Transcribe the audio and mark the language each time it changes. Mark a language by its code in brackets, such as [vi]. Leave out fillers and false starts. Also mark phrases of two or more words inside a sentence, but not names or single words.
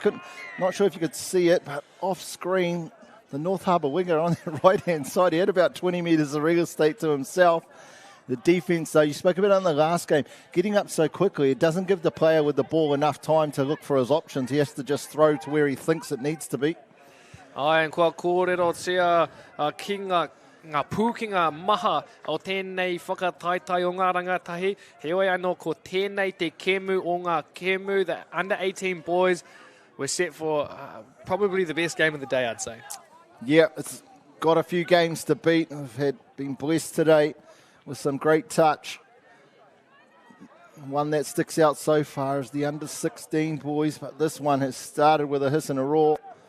[en] Not sure if you could see it, but off screen, the North Harbour winger on the right-hand side, he had about 20 metres of real estate to himself. The defence, though, you spoke about it in the last game, getting up so quickly, it doesn't give the player with the ball enough time to look for his options. He has to just throw to where he thinks it needs to be. [mi] Ai, and kua kōrero tia ki ngā pūkinga maha o tēnei whakataitai o ngā rangatahi. Heoi anō ko tēnei te kemu o ngā kemu. [en] The under-18 boys were set for probably the best game of the day, I'd say. Yeah, it's got a few games to beat. We've been blessed today with some great touch. One that sticks out so far is the under-16 boys, but this one has started with a hiss and a roar.